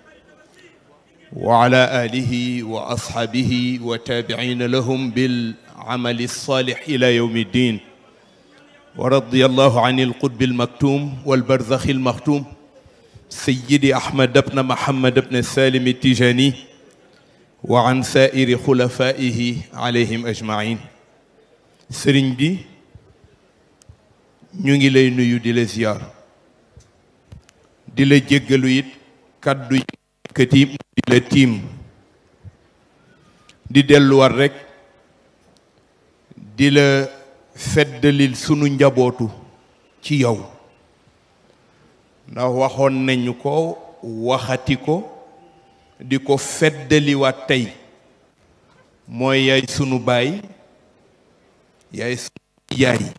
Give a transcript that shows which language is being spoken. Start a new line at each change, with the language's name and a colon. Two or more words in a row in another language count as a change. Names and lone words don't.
Arabic: وعلى آله وأصحابه وتابعين لهم بالعمل الصالح إلى يوم الدين ورضي الله عن القطب المكتوم والبرزخ المختوم سيدي أحمد بن محمد بن سالم التجاني وعن سائر خلفائه عليهم أجمعين
Wolof: sëriñ bi ñu ngi lay nuyu di la ziyaar di la jéggalu it kàddu yi kati di la tiim di delluwaat rekk di la feddalil sunu njabootu ci yow ndax waxoon nañu ko waxati ko di ko feddaliwaat tey mooy yaay sunu baay yaay sunu yaay